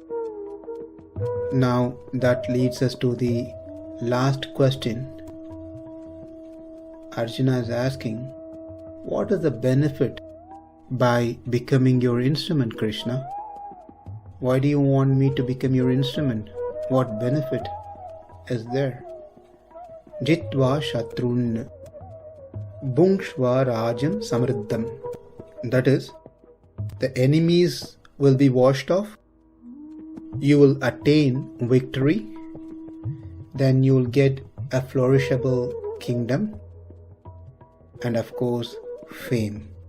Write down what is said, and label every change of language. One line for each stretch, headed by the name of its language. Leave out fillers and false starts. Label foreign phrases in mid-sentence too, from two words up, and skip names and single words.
English: Now that leads us to the last question. Arjuna is asking, what is the benefit by becoming your instrument, Krishna? Why do you want me to become your instrument? What benefit is there?
Sanskrit: Jitvā śatrūn bhuṅkṣva rājyaṁ samṛddham.
English: That is, the enemies will be washed off, you will attain victory, then you will get a flourishable kingdom, and of course fame.